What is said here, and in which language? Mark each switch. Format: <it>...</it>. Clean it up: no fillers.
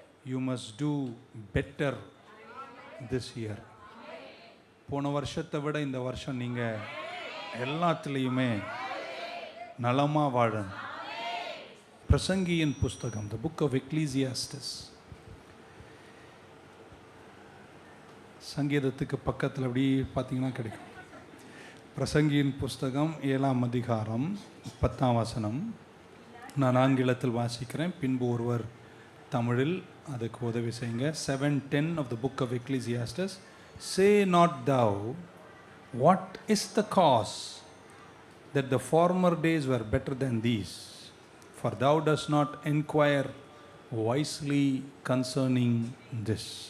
<en>You must do better this year.</en> <ta>போன வருஷத்தை விட இந்த வருஷம் நீங்க எல்லாத்துலேயுமே நலமா வாழணும். பிரசங்கியின் புஸ்தகம்,</ta> <en>the book of Ecclesiastes,</en> <ta>சங்கீதத்துக்கு பக்கத்தில் அப்படி பார்த்தீங்கன்னா கிடைக்கும். பிரசங்கியின் புஸ்தகம் 7ஆம் அதிகாரம் 10ஆம் வசனம். நான் ஆங்கிலத்தில் வாசிக்கிறேன், பின்பு ஒருவர் தமிழில் அதுக்கு உதவி செய்யுங்க.</ta> <en>7:10 of the book of Ecclesiastes. Say not thou, what is the cause that the former days were better than these? For thou dost not inquire wisely concerning this.</en>